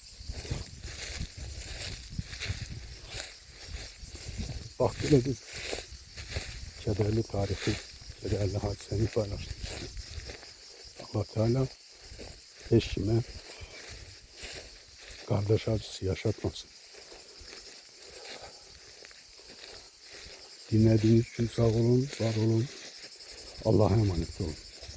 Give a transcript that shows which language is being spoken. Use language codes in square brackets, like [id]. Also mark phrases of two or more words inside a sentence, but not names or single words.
[az] Bax, belə bir kədərli tarixi, kədərli hadisəni paylaşdım. Allah Teala heç kimə qardaş acısı yaşatmasın. [tr] Dinlediğiniz için sağ olun, var olun. Allah'a emanet olun.